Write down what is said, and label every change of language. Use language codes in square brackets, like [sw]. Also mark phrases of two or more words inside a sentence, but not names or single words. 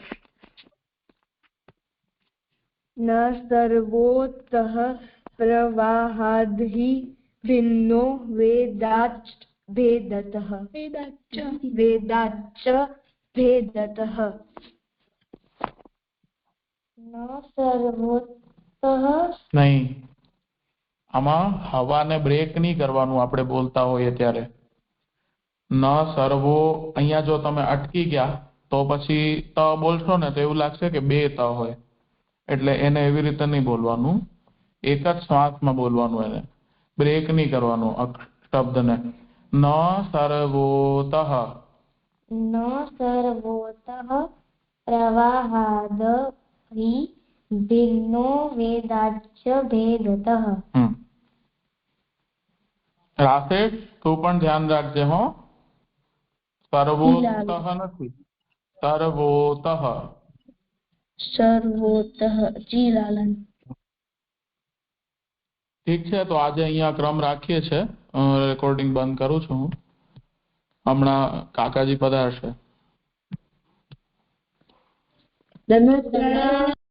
[sa] न सर्वोतः प्रवाहाद् हि भिन्नो वेदाच्च भेदतः. वेदाच्च भेदतः. न सर्वोतः [gu] નહીં, આમાં હવાને બ્રેક નહીં કરવાનું આપણે બોલતા હોઈએ ત્યારે. [sa] ન સર્વો [gu] અહીંયા જો તમે અટકી ગયા તો પછી ત બોલશો ને તો એવું લાગશે કે બે ત હોય, એટલે એને એવી રીતે નહીં બોલવાનું, એક જ શ્વાસમાં બોલવાનું, એને બ્રેક નહીં કરવાનું શબ્દને. [sa] ન સર્વોતઃ न सर्वोतः प्रवाहाद् हि भिन्नो वेदाच्च भेदतः. [gu] રાશેષ તું પણ ધ્યાન રાખજે હો, સર્વોતઃ નથી, સર્વોતઃ. [sa] सर्वोतः जी लालन. [gu] ઠીક છે, તો આજે અહીંયા ક્રમ રાખીએ છે. રેકોર્ડિંગ બંધ કરું છું હું. હમણાં કાકાજી પધારશે. ધન્યવાદ.